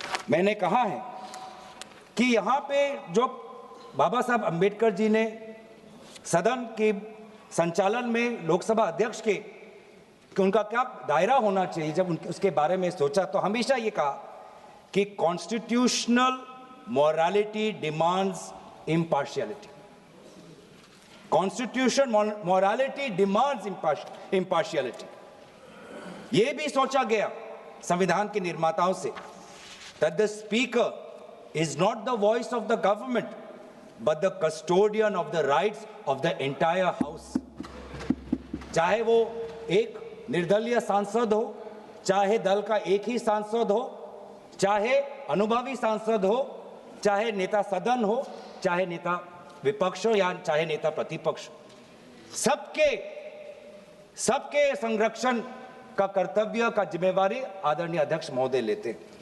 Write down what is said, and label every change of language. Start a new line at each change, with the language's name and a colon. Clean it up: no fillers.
Hindi: मैंने कहा है कि यहाँ पे जो बाबा साहब अंबेडकर जी ने सदन के संचालन में लोकसभा अध्यक्ष के उनका क्या दायरा होना चाहिए, जब उसके बारे में सोचा तो हमेशा ये कहा कि
English: Constitutional morality demands impartiality. Constitution morality demands impartiality.
Hindi: ये भी सोचा गया संविधान के निर्माताओं से
English: that the speaker is not the voice of the government but the custodian of the rights of the entire house।
Hindi: चाहे वो एक निर्दलीय सांसद हो, चाहे दल का एक ही सांसद हो, चाहे अनुभवी सांसद हो, चाहे नेता सदन हो, चाहे नेता विपक्ष हो या चाहे नेता प्रतिपक्ष, सबके संरक्षण का कर्तव्य का जिम्मेवारी आदरणीय अध्यक्ष महोदय लेते हैं।